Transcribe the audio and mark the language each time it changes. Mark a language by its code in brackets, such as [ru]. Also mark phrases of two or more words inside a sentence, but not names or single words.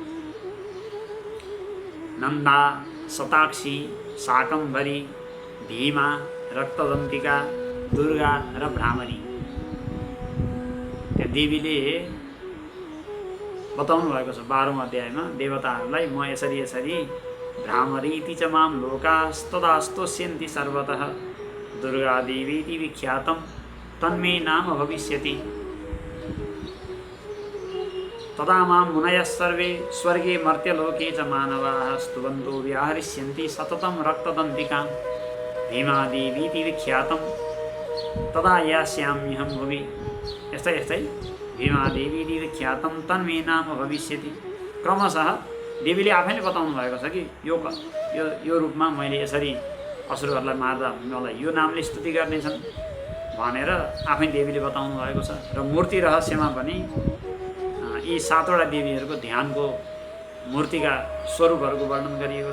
[ne] नन्दा, शताक्षी, शाकम्भरी, भीमा, रक्तदन्तिका, दुर्गा र भ्रामरी, त्या देवीले बताउनु भएको छ 12औं अध्यायमा देवताहरूलाई, म यसरी यसरी [sa] भ्रामरीति च मां लोकास्तदा स्तोष्यन्ति सर्वतः दुर्गा देवीति विख्यातं तन्मे नाम भविष्यति तदा मां मुनयः सर्वे स्वर्गे मर्त्यलोके च मानवाः स्तुवन्तो व्याहरिष्यन्ति सततं रक्तदन्तिकां भीमादेवीति विख्यातं तदा यास्याम्यहं भुवि। [ne] यस्तै यस्तै [sa] भीमादेवीति विख्यातं तन्मे नाम भविष्यति। [ne] क्रमशः देवीले आफैले बताउनु भएको छ कि यो रूपमा मैले यसरी असुरहरूलाई मार्दा मलाई यो नामले स्तुति गर्नेछन् भनेर आफै देवीले बताउनु भएको छ। र मूर्ति रहस्यमा पनि यी 7वटा देवीहरूको ध्यानको मूर्तिका स्वरूपहरूको वर्णन गरिएको छ।